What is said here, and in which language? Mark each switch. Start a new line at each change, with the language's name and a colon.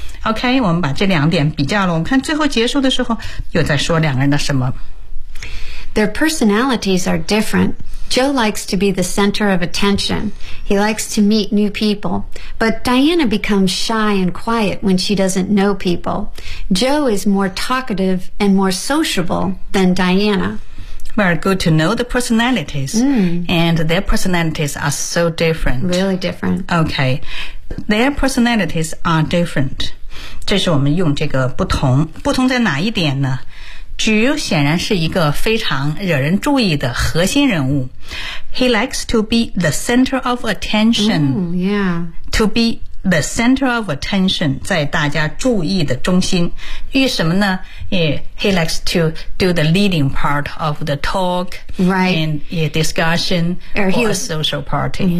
Chinese: OK, 我们把这两点比较了。我们看最后结束的时候又在说两个人的什么。
English: Their personalities are different. Joe likes to be the center of attention. He likes to meet new people. But Diana becomes shy and quiet when she doesn't know people. Joe is more talkative and more sociable than Diana. Very good to know the personalities,、and their personalities are so different. Really different. Okay, their personalities are different.
Chinese: 这是我们用这个不同，不同在哪一点呢？菊显然是一个非常惹人注意的核心人物。
English: He likes to be the center of attention. To be the center of attention,
Chinese: 在大家注意的中心。因为什么呢？
English: He likes to do the leading part of the talk. Right. And discussion or a social party.